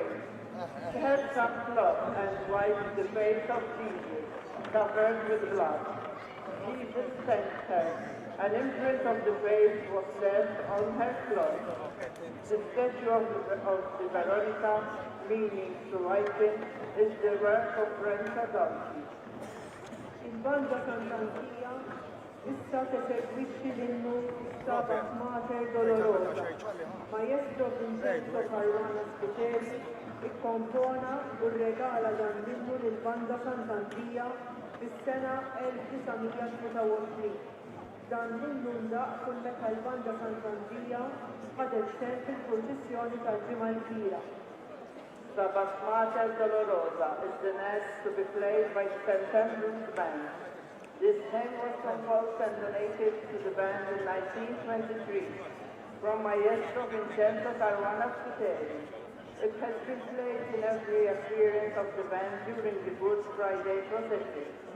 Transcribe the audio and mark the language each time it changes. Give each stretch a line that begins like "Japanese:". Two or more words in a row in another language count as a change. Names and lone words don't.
English: She had some cloth and wiped the face of Jesus, covered with blood. Jesus thanked her. An imprint of the face was left on her cloth. The statue of the Veronica, meaning to whiten, is the work of Renzo Gauci.
Maltese: Il-banda Sant'Antia issa tesegwixxi linnu Stabat Mater Dolorosa. Maestro Vincenzo Caruana Spiteri ikkompona u rregala dan linnu lill-banda Sant'Antia fis-sena 1923. Dan linnu ndaq kull meta l-banda Sant'Antia ħadet sem fil-proċessjoni tal-ġimgħa l-kbira.
English: Stabat Mater Dolorosa is the mass to be played by St. Andrew's Band. This hymn was composed and donated to the band in 1923 from Maestro Vincenzo Caruana Spiteri. It has been played in every appearance of the band during the Good Friday procession.